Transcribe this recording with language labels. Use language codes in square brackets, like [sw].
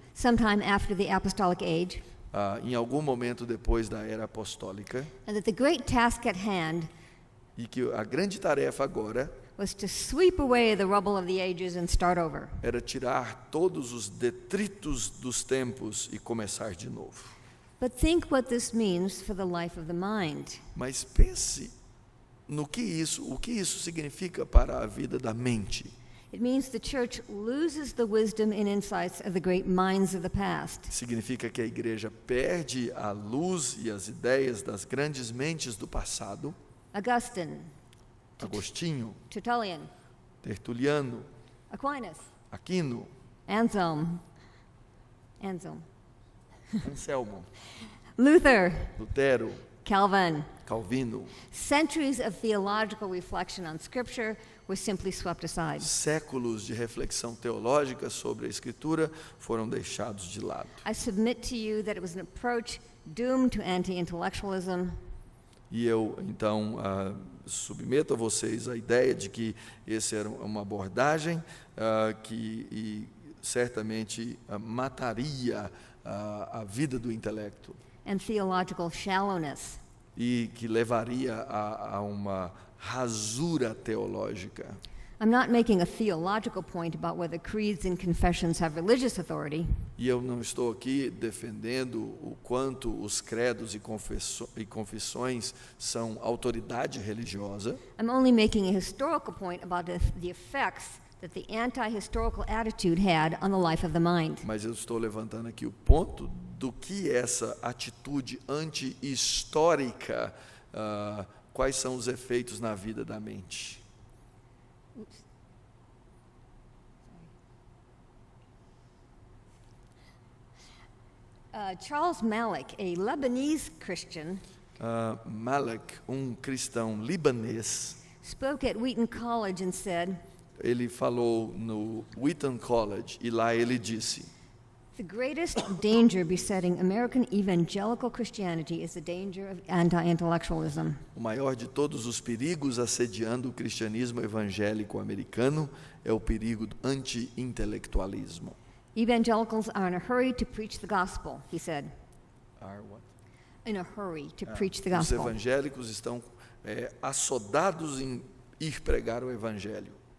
[en] sometime after the apostolic age, [pt] em algum momento depois da era apostólica, [en] and that the great task at hand [pt] e que a grande tarefa agora [en] was to sweep away the rubble of the ages and start over. [pt] era tirar todos os detritos dos tempos e começar de novo. [en] But think what this means for the life of the mind. [pt] Mas pense o que isso significa para a vida da mente. [en] It means the church loses the wisdom and insights of the great minds of the past. [pt] Significa que a igreja perde a luz e as ideias das grandes mentes do passado. [en] Augustine, [pt] Agostinho, [en] Tertullian, [pt] Tertuliano, [en] Aquinas, [pt] Aquino, [en] Anselm, [pt] Anselmo, [en] Luther, [pt] Lutero, [en] Calvin. [pt] Calvino. [en] Centuries of theological reflection on Scripture were simply swept aside. [pt] Séculos de reflexão teológica sobre a Escritura foram deixados de lado. [en] I submit to you that it was an approach doomed to anti-intellectualism, [pt] E eu, então, submeto a vocês a ideia de que essa era uma abordagem que certamente mataria a vida do intelecto. [en] and theological shallowness. [pt] e que levaria a uma rasura teológica. [en] I'm not making a theological point about whether creeds and confessions have religious authority. [pt] E eu não estou aqui defendendo o quanto os credos e confissões são autoridade religiosa. [en] I'm only making a historical point about the effects that the anti-historical attitude had on the life of the mind. [pt] Mas eu estou levantando aqui o ponto do que essa atitude anti-histórica, quais são os efeitos na vida da mente. [en] Oops. Charles Malik, a Lebanese Christian, [pt] Malik, cristão libanês, [en] spoke at Wheaton College and said, [pt] ele falou no Wheaton College e lá ele disse: [en] "The greatest danger besetting American evangelical Christianity is the danger of anti-intellectualism." [pt] o maior de todos os perigos assediando o cristianismo evangélico americano é o perigo do anti-intelectualismo. [en] Evangelicals are in a hurry to preach the gospel, he said. Are what? In a hurry to preach the [pt] Os [en] gospel. [pt] evangélicos estão assodados em ir pregar o evangelho.